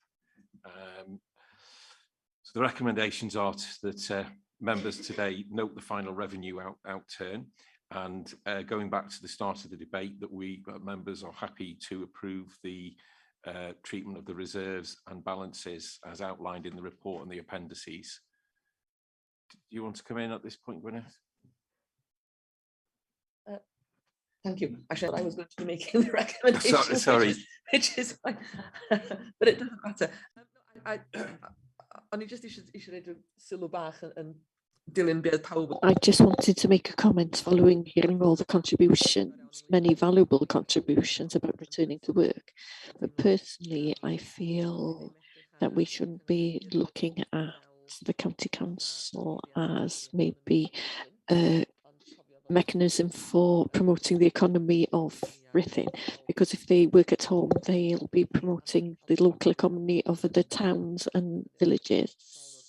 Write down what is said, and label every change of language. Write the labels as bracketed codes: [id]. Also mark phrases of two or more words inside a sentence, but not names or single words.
[en] So the recommendations are that members today note the final revenue outturn, and going back to the start of the debate, that we members are happy to approve the treatment of the reserves and balances as outlined in the report and the appendices. Do you want to come in at this point, Gwyneth? Thank you. Actually, I was going to be making the recommendation. Sorry. Which is fine, but it doesn't matter. [cy] O'n I just eisiau neud sylw bach yn dilyn beth pawb. [en] I just wanted to make a comment following hearing all the contributions, many valuable contributions about returning to work. But personally, I feel that we shouldn't be looking at the county council as maybe a mechanism for promoting the economy of Ruthin, because if they work at home, they'll be promoting the local economy of the towns and villages.